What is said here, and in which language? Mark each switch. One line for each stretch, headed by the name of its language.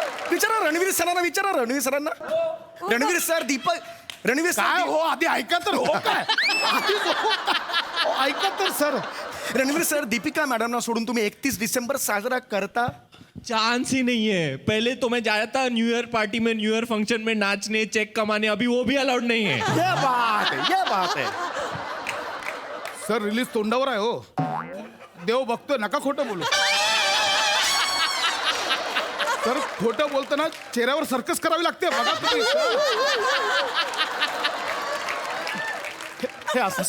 Marathi: विचारा रणवीर सरांना विचारा रणवीर सर दीपक रणवीर काय सर हो आधी ऐका तर हो काय आधी हो काय? हो, ऐका तर सर रणवीर सर दीपिका मॅडमना सोडून तुम्ही 31 डिसेंबर साजरा करता?
Hindi: चांस ही नहीं है. पहले तो मैं जाया था न्यू ईयर पार्टी में, न्यू ईयर फंक्शन में नाचने, चेक कमाने. अभी वो भी अलाउड नहीं है. ये बात है
Marathi: सर रिलीज तोंडावर आहे हो देव बघतोय नका खोटं बोलू सर खोटं बोलताना चेहऱ्यावर सर्कस करावी लागते बघा तुम्ही हे असं